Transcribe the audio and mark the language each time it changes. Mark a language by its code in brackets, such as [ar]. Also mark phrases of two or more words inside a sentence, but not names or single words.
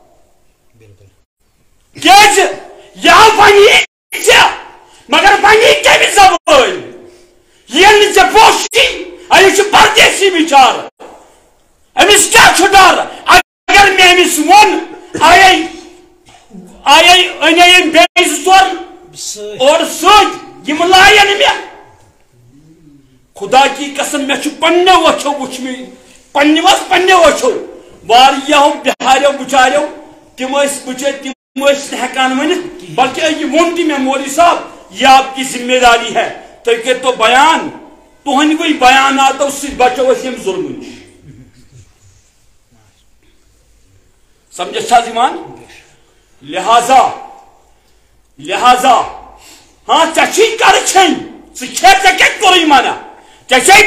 [ks] کیازِ یہ ونی ژےٚ مگر ونی کمہِ زبٲنۍ ییٚلہِ نہٕ ژےٚ پوٚژھ أمِس چھُ پردیسی بِچارٕ أمِس کیٛاہ چھُ ڈر اگر مےٚ أمِس ووٚن أنے أمۍ بیٚیہِ زٕ ژور اورٕ سۭتۍ یِم لایَن مےٚ [ur] خدا کی قسم [ks] مےٚ چھُ پنٛنیو أچھو وٕچھمٕتۍ پنٛنیو أچھو واریاہو بِہاریو بِچاریو تِم ٲسۍ بِچٲرۍ تِم ٲسۍ نہٕ ہٮ۪کان ؤنِتھ بلکہ یہ ووٚن تہِ مےٚ [ur] مولوی صاحب یہ آپ کی ذمہ داری ہے [ks] تُہۍ کٔرۍتو بیان تُہنٛدوٕے بیاناتو سۭتۍ بچو أسۍ ییٚمہِ ظُلمہٕ نِش سمجھس چھا یِوان لہذا ہاں ژےٚ چھُے کَرٕ کھیٚنۍ ژٕ کھے ژےٚ کتہِ کوٚرُے منع ژےٚ چھے